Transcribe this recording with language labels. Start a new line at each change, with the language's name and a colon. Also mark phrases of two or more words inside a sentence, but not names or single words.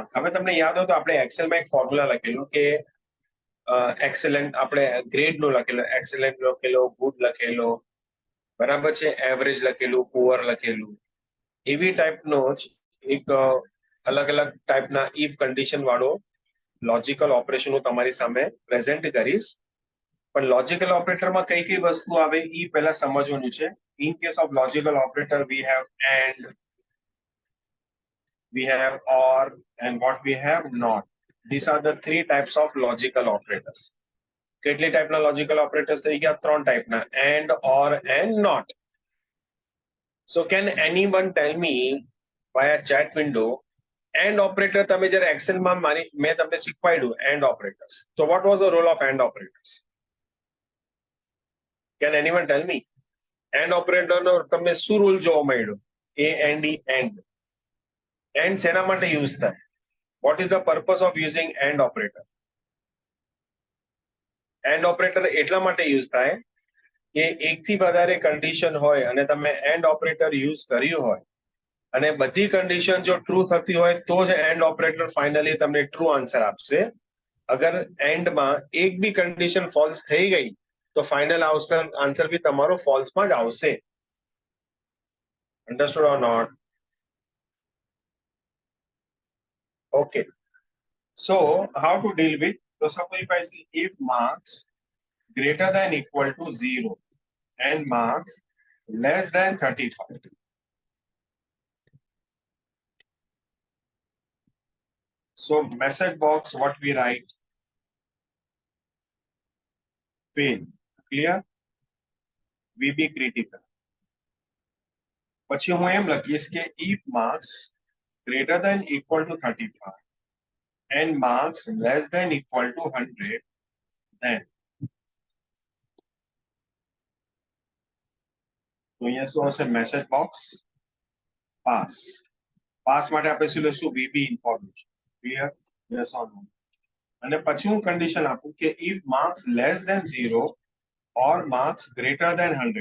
Gujarati: હવે તમને યાદ હોય તો આપણે એક્સેલમાં એક ફોર્મ્યુલા લખેલું કે એક્સેલન્ટ, આપણે ગ્રેડ નો લખેલો, એક્સેલન્ટ લખેલો, ગુડ લખેલો, બરાબર છે, એવરેજ લખેલું, પુઅર લખેલું. એવી ટાઈપનો જ એક અલગ અલગ ટાઈપના
English: if condition
Gujarati: વાળો
English: logical operation
Gujarati: હું તમારી સામે પ્રેઝન્ટ કરીશ. પણ
English: logical operatorમાં
Gujarati: કઈ કઈ વસ્તુ આવે એ પહેલા સમજવાનું છે.
English: in case of logical operator we have and, we have or, and what we have not. These are the three types of logical operators.
Gujarati: કેટલી ટાઈપના
English: logical operators
Gujarati: થઈ ગયા? ત્રણ ટાઈપના:
English: and, or, and not. So can anyone tell me via chat window and operator
Gujarati: તમે જ્યારે એક્સેલમાં મેં તમને શીખવાડ્યું
English: and operators, so what was the role of and operators? Can anyone tell me? and operator
Gujarati: નો તમને શું રૂલ જોવા મળ્યો?
English: a and e and. and
Gujarati: શેના માટે યુઝ થાય?
English: what is the purpose of using and operator? and operator
Gujarati: એટલા માટે યુઝ થાય કે એકથી વધારે કન્ડિશન હોય અને તમે
English: and operator
Gujarati: યુઝ કર્યું હોય અને બધી કન્ડિશન જો ટ્રુ થતી હોય તો જ
English: and operator
Gujarati: ફાઇનલી તમને
English: true answer
Gujarati: આપશે. અગર એન્ડમાં એક બી કન્ડિશન ફોલ્સ થઈ ગઈ તો
English: final answer
Gujarati: બી તમારો ફોલ્સમાં જ આવશે.
English: Understood or not? Okay. So how to deal with? તો suppose if I see if marks greater than equal to 0 and marks less than 35. So message box, what we write? Fail. Clear? We be critical.
Gujarati: પછી હું એમ લખીશ કે
English: if marks greater than equal to 35 and marks less than equal to 100, then
Gujarati: તો અહીંયા શું હશે?
English: message box pass.
Gujarati: પાસ માટે આપણે શું લઈશું?
English: VB information.
Gujarati: ક્લિયર?
English: Yes or no?
Gujarati: અને પછી હું કન્ડિશન આપું કે
English: if marks less than 0 or marks greater than 100.